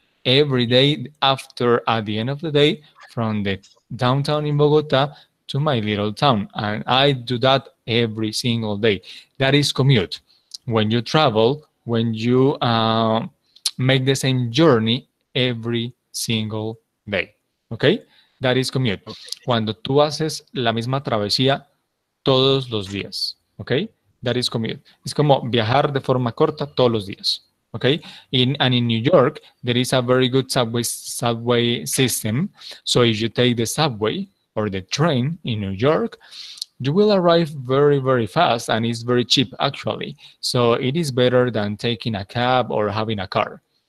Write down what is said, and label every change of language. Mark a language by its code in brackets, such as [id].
[en] Every day after, at the end of the day, from the downtown in Bogota to my little town. And I do that every single day. That is commute. When you travel, when you make the same journey every single day. ¿Ok? That is commute. [es] Cuando tú haces la misma travesía todos los días. ¿Ok? [en] That is commute. [es] Es como viajar de forma corta todos los días. [en] Okay, and in New York there is a very good subway system. So if you take the subway or the train in New York, you will arrive very fast and it's very cheap actually. So it is better than taking a cab or having a car.